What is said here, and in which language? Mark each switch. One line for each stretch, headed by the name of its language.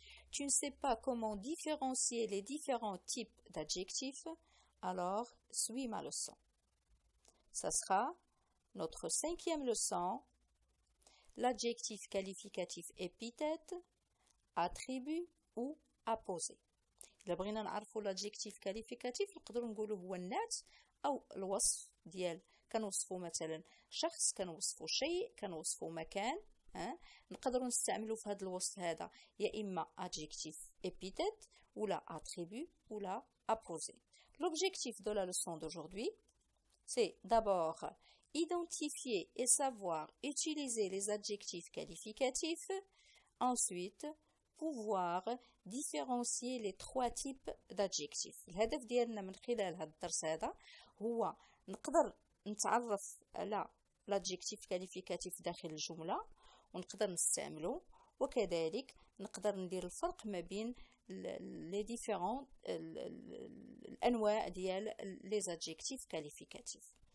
French: Tu ne sais pas comment différencier les différents types d'adjectifs. Alors, suis ma leçon. Ça sera notre 5e leçon, l'adjectif qualificatif épithète, attribut ou apposé.
Arabic: إلا بغينا نعرفوا
French: l'adjectif qualificatif
Arabic: نقدروا نقولوا هو النعت أو الوصف ديال كنوصفوا مثلا شخص كنوصفوا شيء كنوصفوا مكان نقدروا نستعملوا في هذا الوصف هذا يا إما
French: adjectif épithète ou la attribut ou la apposé. L'objectif de la leçon d'aujourd'hui, c'est d'abord identifier et savoir utiliser les adjectifs qualificatifs, ensuite pouvoir différencier les 3 types d'adjectifs.
Arabic: الهدف ديالنا من خلال هذا الدرس هذا هو نقدر نتعرف على
French: l'adjectif qualificatif
Arabic: داخل الجملة ونقدر نستعمله وكذلك نقدر ندير الفرق ما بين
French: les différents
Arabic: الأنواع ديال
French: les adjectifs qualificatifs.